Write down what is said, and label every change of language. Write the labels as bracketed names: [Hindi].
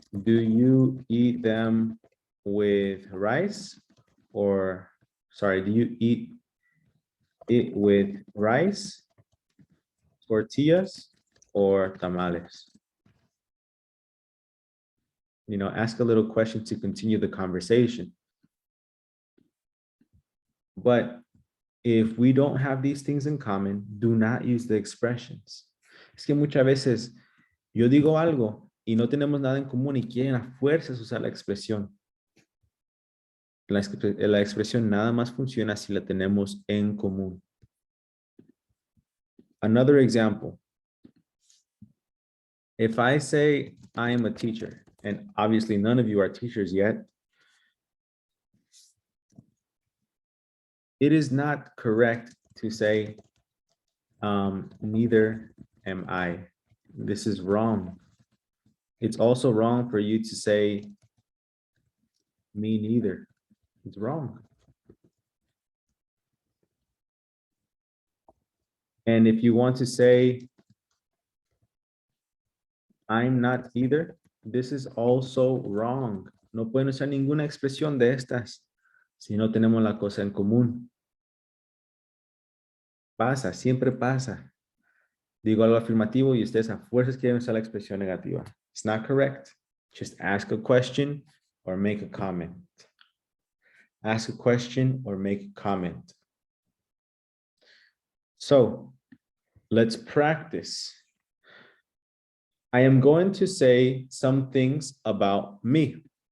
[English] Do you eat them with rice, or sorry, do you eat it with rice, tortillas, or tamales? You know, ask a little question to continue the conversation. But if we don't have these things in common, do not use the expressions. [Spanish] Es que muchas veces yo digo algo y no tenemos nada en común y quieren a fuerzas usar la expresión. La expresión nada más funciona si la tenemos en común. [English] Another example. If I say I am a teacher, and obviously none of you are teachers yet, it is not correct to say, neither am I. This is wrong. It's also wrong for you to say, me neither. It's wrong. And if you want to say, I'm not either, this is also wrong. [Spanish] No pueden usar ninguna expresión de estas si no tenemos la cosa en común. Pasa, siempre pasa. Digo algo afirmativo y ustedes a fuerzas quieren usar la expresión negativa. [English] It's not correct. Just ask a question or make a comment. Ask a question or make a comment. So let's practice. I am going to say some things about me.